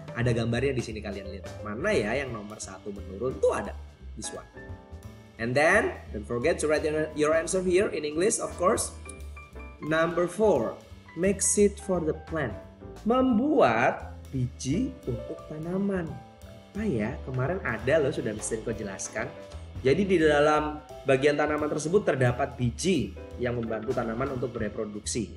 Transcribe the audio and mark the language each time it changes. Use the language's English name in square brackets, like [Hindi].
[Indonesian] Ada gambarnya di sini, kalian lihat. Mana ya yang nomor 1 menurun tuh ada. [English] This one. And then, don't forget to write your answer here in English, of course. Number 4, make seed for the plant. [Indonesian] Membuat biji untuk tanaman. Apa ya? Kemarin ada loh, sudah Mr. Rinko jelaskan. Jadi di dalam bagian tanaman tersebut terdapat biji yang membantu tanaman untuk bereproduksi.